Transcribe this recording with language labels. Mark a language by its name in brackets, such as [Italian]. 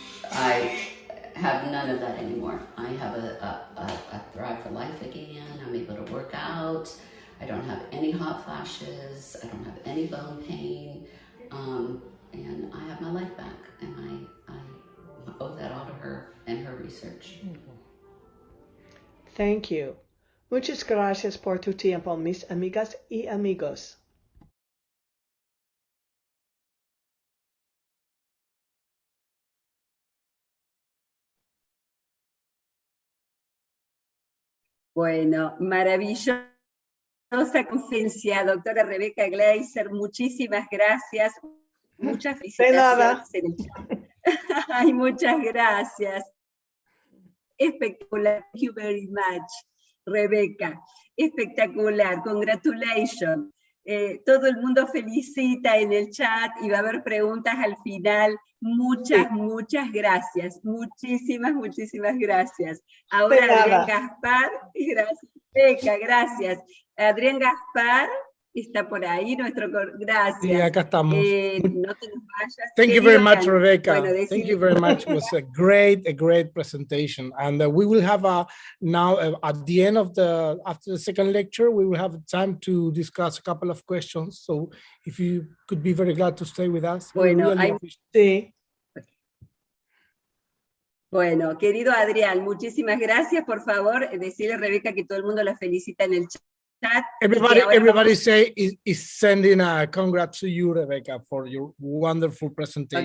[English] I have none of that anymore. I have a Thrive for Life again. I'm able to work out. I don't have any hot flashes. I don't have any bone pain. And I have my life back. And I owe that all to her and her research. Thank you. [Spanish] Muchas gracias por tu tiempo, mis amigas y amigos. Bueno, maravillosa conferencia, doctora Rebecca Glaser, muchísimas gracias, muchas felicitaciones en el chat. Ay, muchas gracias. Espectacular, [English] thank you very much, Rebecca. [Spanish] Espectacular, [English] congratulations. [Spanish] Todo el mundo felicita en el chat y va a haber preguntas al final. Muchas gracias. Muchísimas gracias. Ahora Adrián Gaspar, gracias. Beca, gracias. Adrián Gaspar está por ahí, gracias. Sí, acá estamos. No te nos vayas. [English] Thank you very much, Rebecca. [Spanish] Bueno, [English] thank you very much. It was a great presentation. And we will have now at the end of after the second lecture, we will have time to discuss a couple of questions. So if you could be very glad to stay with us. [Spanish] Bueno, sí. Bueno, querido Adrián, muchísimas gracias. Por favor, decirle a Rebeca que todo el mundo la felicita en el chat. [English] Everybody say is sending a congrats to you, Rebecca, for your wonderful presentation.